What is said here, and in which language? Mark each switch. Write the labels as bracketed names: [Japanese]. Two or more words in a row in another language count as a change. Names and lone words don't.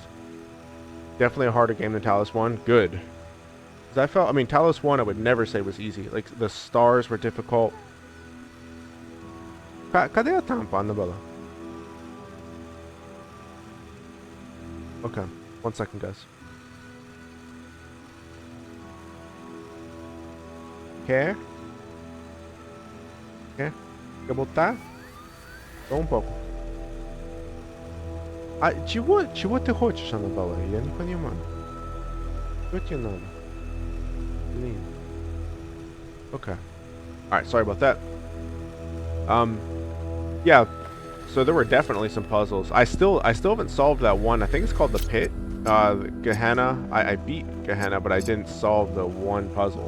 [English] Definitely a harder game than Talos 1. Good. I mean, Talos 1 I would never say was easy. Like, the stars were difficult. [Portuguese] Cadê a tampa, Annabella? [English] Okay, 1 second, guys. [Portuguese] Quer botar? Só pouco. [Russian] А чего ты хочешь, Annabella? Я не понимаю. Что тебе надо? [English] Okay. Alright, sorry about that. Yeah, so there were definitely some puzzles. I still haven't solved that one. I think it's called the Pit. Gehenna. I beat Gehenna, but I didn't solve the one puzzle.